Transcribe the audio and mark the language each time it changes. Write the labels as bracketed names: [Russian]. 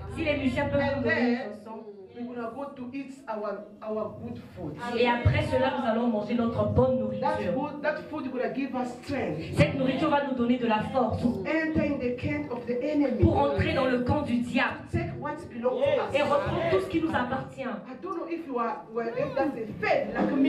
[French] Si les musiciens peuvent nous donner une chanson. [English] We're gonna go to eat our good food. [French] Et après cela, nous allons manger notre bonne nourriture. [English] That food is gonna give us strength. [French] Cette nourriture va nous donner de la force [English] Enter in the camp of the enemy. [French] pour entrer dans le camp du diable. [English] Take what belongs to us. [French] et reprendre tout ce qui nous appartient. [English] I don't know if you are, if that's a faith like me.